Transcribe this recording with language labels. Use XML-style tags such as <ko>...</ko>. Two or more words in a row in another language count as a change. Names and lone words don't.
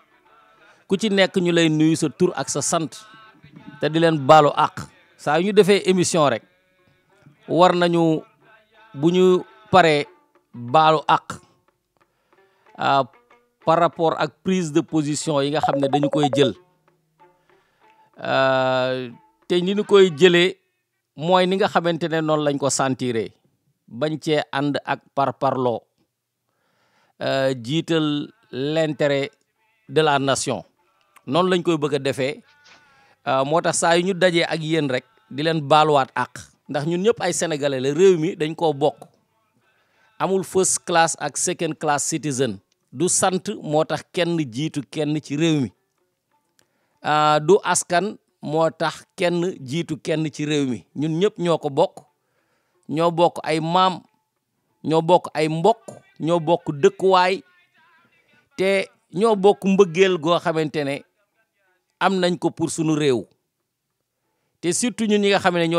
<wo>ku ci nekk ñu lay nuyu sa tur ak sa sant te di leen baalu àq saa yu ñu defee émission rek war nañu bu ñu paree baalu àq par rapport ak</wo> <fr>prise de position</fr> <wo>yi nga xam ne dañu koy jël te ni ñu koy jëlee mooy ni nga xamante ne noonu lañ ko sentiré bañ cee ànd ak parparloo jiital</wo> <fr>l'intérêt de la nation</fr> <wo>noonu lañ koy bëgg a defee moo tax saa yu ñu dajee ak yéen rek di leen baaluwaat àq ndax ñun ñëpp ay sénégalais la réew mi dañ koo bokk amul</wo> <en>first class</en> <wo>ak</wo> <en>second class citizen</en> <wo>du sant moo tax kenn jiitu kenn ci réew mi du askan moo tax kenn jiitu kenn ci réew mi ñun ñëpp ñoo ko bokk ñoo bokk ay maam ñoo bokk ay mbokk ñoo bokk dëkkuwaay te ñoo bokk mbëggeel goo xamante ne am nañ ko pour sunu réew te surtout ñun ñi nga xam ne ñoo</wo>